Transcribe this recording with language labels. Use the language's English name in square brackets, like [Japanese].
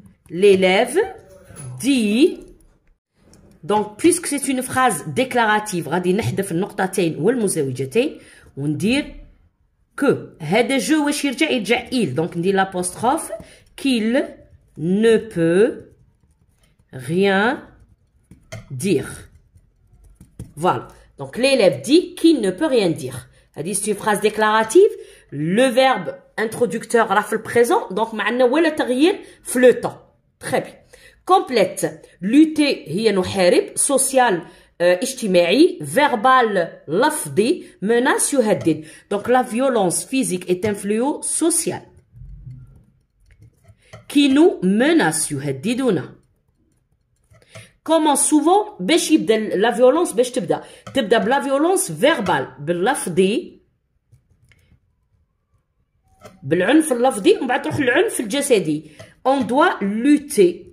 [French] l'élève dit donc puisque c'est une phrase déclarative [Arabic] غادي نحذف النقطتين والمزوجتين وندير [French] que [Arabic] هذا جو واش يرجع [French] il donc [Arabic] ندير [French] l'apostrophe qu'il ne peut rien dire. Voilà. Donc, l'élève dit qu'il ne peut rien dire. C'est une phrase déclarative. Le verbe introducteur raf le présent. Donc, [Arabic] معنا ولا تغيير في [French] le temps. Très bien. Complète. Lutter [Arabic] هي نحارب. [French] Social [Arabic] اجتماعي. [French] Verbal [Arabic] لفظي. [French] Menace [Arabic] يهدد. [French] Donc, la violence physique est un fléau social. Qui nous menace [Arabic] يهددنا. [French] Comment souvent [Arabic] باش يبدا لا فيولونس باش تبدا بلا فيولونس فيربال باللفظي بالعنف اللفظي ومن بعد تروح للعنف الجسدي [French] on doit lutter